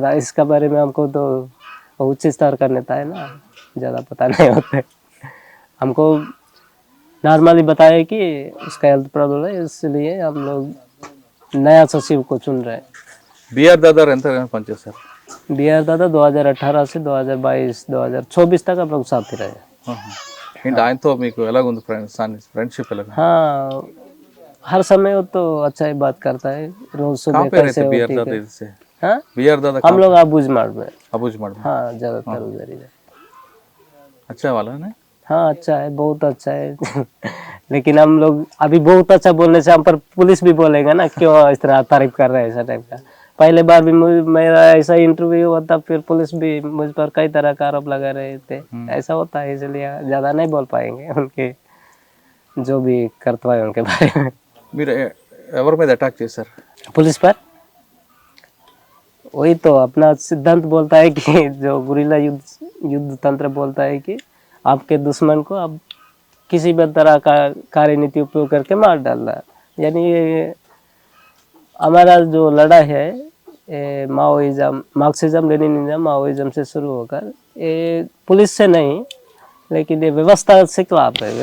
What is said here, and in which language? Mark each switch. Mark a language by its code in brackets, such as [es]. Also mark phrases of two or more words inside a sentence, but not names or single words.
[hi] इसका बारे में हमको तो उच्च स्तर का नेता है ना, ज़्यादा पता नहीं होता। हमको नॉर्मली बताया कि उसका हेल्थ प्रॉब्लम है, इसलिए हम लोग नया सचिव को चुन रहे हैं। [te] బిఆర్ దాదా ఎంత పనిచేస్తారు? [hi] बिहार दादा 2018 से 2022 2024 तक हम लोग साथ ही रहे। [te] ఏంటి ఆయనతో మీకు ఎలాగుంది ఫ్రెండ్షిప్ ఎలాగ? [hi] हाँ, हर समय वो तो अच्छा ही बात करता है, रोज सुबह कहाँ पे कैसे रहते बिआर होती दादा है। इससे? हाँ, बिआर दादा हम लोग अबूझ मार्ग में। अबूझ माड़ में। हाँ, ज्यादातर उधर ही है। अच्छा वाला है ना? हाँ, अच्छा है, बहुत अच्छा है। लेकिन हम लोग अभी बहुत अच्छा बोलने से हम पर पुलिस भी बोलेगा ना, क्यों इस तरह तारीफ कर रहे हैं, ऐसा टाइप का। पहले बार भी मेरा ऐसा इंटरव्यू हुआ था, फिर पुलिस भी मुझ पर कई तरह का आरोप लगा रहे थे। ऐसा होता है, इसलिए ज्यादा नहीं बोल पाएंगे उनके जो भी कर्तव्य है उनके बारे में। [te] మీరు ఎవరి మీద అటాక్ చేశారు? [hi] पुलिस पर वही तो अपना सिद्धांत बोलता है कि जो गुरिल्ला युद्ध तंत्र बोलता है कि आपके दुश्मन को आप किसी भी तरह का कार्यनीति उपयोग करके मार डालना। यानी ये हमारा जो लड़ाई है माओइज्म, मार्क्सिज्म लेनिनिज्म माओइज्म से शुरू होकर ये पुलिस से नहीं, लेकिन ये व्यवस्था से खिलाफ है।